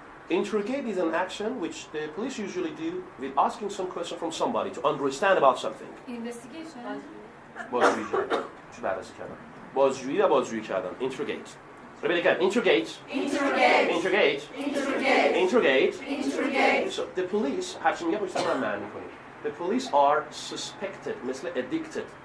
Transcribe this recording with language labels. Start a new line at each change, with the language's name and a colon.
English: Interrogate is an action which the police usually do with asking some question from somebody to understand about something. Investigation.
Persian: بازجویی چی بررسی کردن؟ بازجویی و بازجویی کردن.
English: Interrogate. Repeat again. Interrogate. Interrogate. Interrogate. Interrogate. Interrogate. Interrogate. So the police
Persian: هرچی میگه پشت سر من معنی کنید.
English: The police are suspected
Persian: مثل
English: addicted.